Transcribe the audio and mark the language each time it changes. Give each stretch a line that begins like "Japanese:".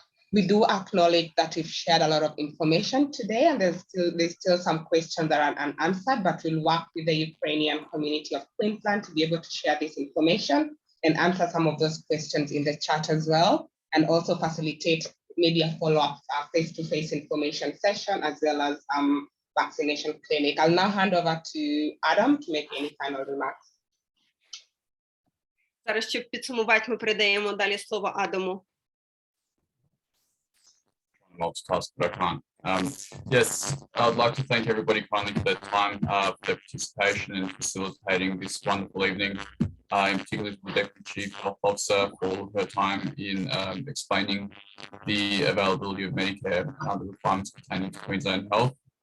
English: We do acknowledge that we've shared a lot of information today, and there's still some questions that are unanswered, but we'll work with the Ukrainian community of Queensland to be able to share this information and answer some of those questions in the chat as well, and also facilitate maybe a follow-up face-to-face information session as well as vaccination clinic. I'll now hand over to Adam to make any final remarks.
Ukrainian: Зараз, щоб підсумувати, ми передаємо далі слово Адаму.
English: Multitask, but I can't. Yes, I'd like to thank everybody kindly for their time, for their participation in facilitating this wonderful evening, in particular to the Deputy Chief Health Officer for her time in explaining the availability of Medicare and other requirements pertaining to Queensland Health.